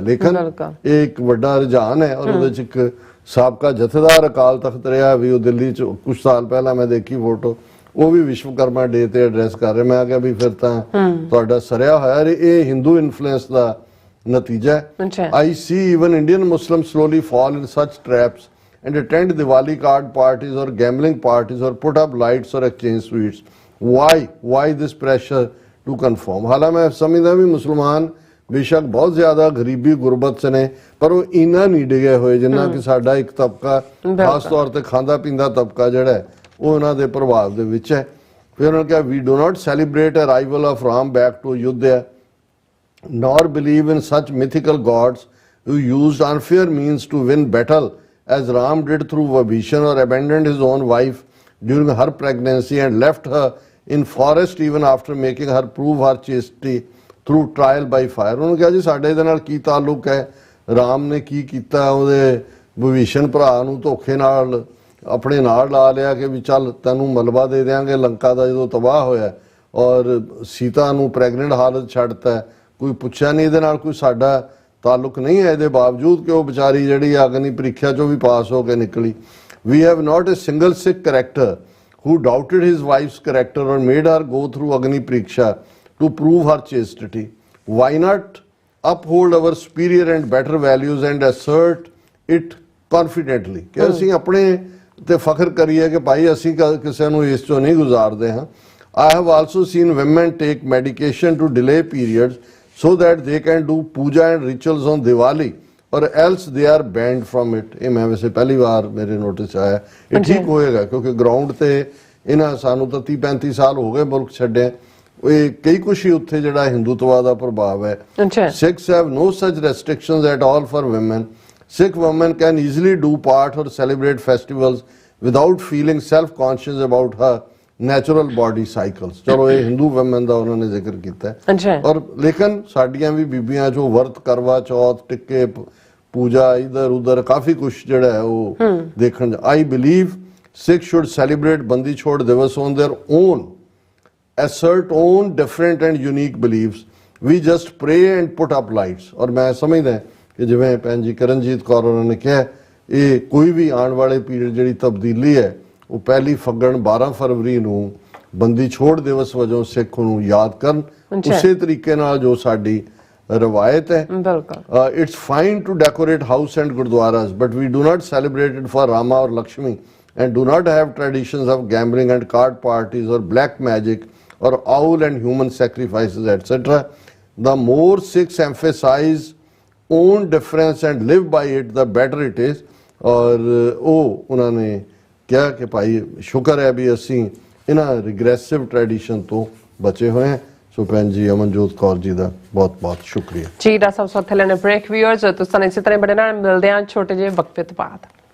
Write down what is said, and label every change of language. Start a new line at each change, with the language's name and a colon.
Punjabi: ਲੇਕਿਨ ਇਹ ਇੱਕ ਵੱਡਾ ਰੁਝਾਨ ਹੈ ਔਰ ਉਹਦੇ 'ਚ ਇੱਕ ਸਾਬਕਾ ਜਥੇਦਾਰ ਅਕਾਲ ਤਖਤ ਰਿਹਾ ਵੀ ਉਹ ਦਿੱਲੀ 'ਚ ਕੁਛ ਸਾਲ ਪਹਿਲਾਂ ਮੈਂ ਦੇਖੀ ਫੋਟੋ, ਉਹ ਵੀ ਵਿਸ਼ਵਕਰਮਾ ਡੇ ਤੇ ਐਡਰੈਸ ਕਰ ਰਹੇ। ਮੈਂ ਕਿਹਾ ਵੀ ਫਿਰ ਤਾਂ ਤੁਹਾਡਾ ਸਰਿਆ ਹੋਇਆ ਇਹ ਹਿੰਦੂ ਇਨਫਲੂਐਂਸ ਦਾ ਨਤੀਜਾ ਹੈ।
English: I see even Indian Muslim slowly fall in such traps and attend Diwali card parties or gambling parties or put up lights or exchange sweets. Why this pressure to conform?
Punjabi: ਹਾਲਾਂ ਮੈਂ ਸਮਝਦਾ ਵੀ ਮੁਸਲਮਾਨ ਬੇਸ਼ੱਕ ਬਹੁਤ ਜ਼ਿਆਦਾ ਗਰੀਬੀ ਗੁਰਬਤ 'ਚ ਨੇ ਪਰ ਉਹ ਇੰਨਾ ਨਹੀਂ ਡਿਗੇ ਹੋਏ ਜਿੰਨਾ ਕਿ ਸਾਡਾ ਇੱਕ ਤਬਕਾ ਖਾਸ ਤੌਰ ਤੇ ਖਾਂਦਾ ਪੀਂਦਾ ਤਬਕਾ ਜਿਹੜਾ ਹੈ ਉਹ ਉਹਨਾਂ ਦੇ ਪ੍ਰਭਾਵ ਦੇ ਵਿੱਚ ਹੈ। ਫਿਰ ਉਹਨਾਂ ਨੇ ਕਿਹਾ
English: we do not celebrate arrival of Ram back to Ayodhya nor believe in such mythical gods who used unfair means to win battle as Ram did through Vibhishan or abandoned his own wife during her pregnancy and left her in forest even after making her prove her chastity through trial by fire।
Punjabi: ਉਹਨੂੰ ਕਿਹਾ ਜੀ ਸਾਡੇ ਇਹਦੇ ਨਾਲ ਕੀ ਤਾਲੁਕ ਹੈ, ਰਾਮ ਨੇ ਕੀ ਕੀਤਾ, ਉਹਦੇ ਵਿਭੀਸ਼ਣ ਭਰਾ ਨੂੰ ਧੋਖੇ ਨਾਲ ਆਪਣੇ ਨਾਲ ਲਾ ਲਿਆ ਕਿ ਵੀ ਚੱਲ ਤੈਨੂੰ ਮਲਬਾ ਦੇ ਦਿਆਂਗੇ ਲੰਕਾ ਦਾ ਜਦੋਂ ਤਬਾਹ ਹੋਇਆ, ਔਰ ਸੀਤਾ ਨੂੰ ਪ੍ਰੈਗਨੈਂਟ ਹਾਲਤ ਛੱਡਤਾ, ਕੋਈ ਪੁੱਛਿਆ ਨਹੀਂ, ਇਹਦੇ ਨਾਲ ਕੋਈ ਸਾਡਾ ਤਾਲੁਕ ਨਹੀਂ ਹੈ। ਇਹਦੇ ਬਾਵਜੂਦ ਕਿ ਉਹ ਵਿਚਾਰੀ ਜਿਹੜੀ ਅਗਨੀ ਪ੍ਰੀਖਿਆ 'ਚੋਂ ਵੀ ਪਾਸ ਹੋ ਕੇ ਨਿਕਲੀ।
English: We have not a single Sikh character who doubted his wife's character or made her go through Agni Pariksha to prove her chastity. Why not uphold our superior and better values and assert it confidently?
Punjabi: ਕਿ ਅਸੀਂ ਆਪਣੇ ਤੇ ਫਖਰ ਕਰੀਏ ਕਿ ਭਾਈ ਅਸੀਂ ਕਿਸੇ ਨੂੰ ਇਸ 'ਚੋਂ ਨਹੀਂ ਗੁਜ਼ਾਰਦੇ ਹਾਂ।
English: I have also seen women take medication to delay periods so that they can do puja and rituals on Diwali or else they are banned from it।
Punjabi: ਇਹ ਮੈਂ ਵੈਸੇ ਪਹਿਲੀ ਵਾਰ ਮੇਰੇ ਨੋਟਿਸ ਆਇਆ, ਇਹ ਠੀਕ ਹੋਏਗਾ ਕਿਉਂਕਿ ਗਰਾਊਂਡ ਤੇ ਇਹਨਾਂ ਸਾਨੂੰ ਤਾਂ 30-35 ਸਾਲ ਹੋ ਗਏ ਮੁਲਕ ਛੱਡਿਆ, ਇਹ ਕਈ ਕੁਛ ਹੀ ਉੱਥੇ ਜਿਹੜਾ ਹਿੰਦੂਤਵਾ ਦਾ ਪ੍ਰਭਾਵ ਹੈ।
English: Sikhs have no such restrictions at all for women. Sikh women can easily do part or celebrate festivals without feeling self-conscious about her natural body cycles.
Punjabi: ਚਲੋ ਇਹ ਹਿੰਦੂ ਵਮਨ ਦਾ ਉਹਨਾਂ ਨੇ ਜ਼ਿਕਰ ਕੀਤਾ ਹੈ। ਔਰ ਲੇਕਿਨ ਸਾਡੀਆਂ ਵੀ ਬੀਬੀਆਂ ਜੋ ਵਰਤ, ਕਰਵਾ ਚੌਥ, ਟਿੱਕੇ, ਪੂਜਾ, ਇਧਰ ਉਧਰ ਕਾਫੀ ਕੁਛ ਜਿਹੜਾ ਹੈ ਉਹ ਦੇਖਣ।
English: I believe Sikh should celebrate Bandi-Chhor Divas on their own, assert own different and unique beliefs. We just pray and put up lights।
Punjabi: ਔਰ ਮੈਂ ਸਮਝਦਾ ਕਿ ਜਿਵੇਂ ਭੈਣ ਜੀ ਕਰਨਜੀਤ ਕੌਰ ਉਹਨਾਂ ਨੇ ਕਿਹਾ ਇਹ ਕੋਈ ਵੀ ਆਉਣ ਵਾਲੇ ਪੀਰੀਅਡ ਜਿਹੜੀ ਤਬਦੀਲੀ ਹੈ ਉਹ 1 ਫੱਗਣ 12 ਫਰਵਰੀ ਨੂੰ ਬੰਦੀ ਛੋੜ ਦਿਵਸ ਵਜੋਂ ਸਿੱਖ ਨੂੰ ਯਾਦ ਕਰਨ ਉਸੇ ਤਰੀਕੇ ਨਾਲ ਜੋ ਸਾਡੀ ਰਵਾਇਤ ਹੈ।
English: It's fine to decorate house and gurdwaras but we do not celebrate it for Rama or Lakshmi and do not have traditions of gambling and card parties or black magic or owl and human sacrifices etc. The more Sikhs emphasize own difference and live by it the better it is।
Punjabi: ਔਰ ਉਹ ਉਹਨਾਂ ਨੇ ਕਿਹਾ ਕਿ ਭਾਈ ਸ਼ੁਕਰ ਹੈ ਵੀ ਅਸੀਂ ਇਹਨਾਂ ਰਿਗਰੈਸਿਵ ਟ੍ਰੈਡੀਸ਼ਨ ਤੋਂ ਬਚੇ ਹੋਏ ਹਾਂ। ਸੋ ਭੈਣ ਜੀ ਅਮਨਜੋਤ ਕੌਰ ਜੀ ਦਾ ਬਹੁਤ ਬਹੁਤ ਸ਼ੁਕਰੀਆ ਜੀ। ਦਾ ਸਭ ਤੋਂ ਥੱਲੇ ਨੇ ਬ੍ਰੇਕ ਵਿਊਅਰਸ ਤੁਸੀਂ ਇਸੇ ਤਰ੍ਹਾਂ ਬੜੇ ਨਾਲ ਮਿਲਦੇ ਹਾਂ ਛੋਟੇ ਜਿਹੇ ਵਕਫੇ ਤੋਂ ਬਾਅਦ।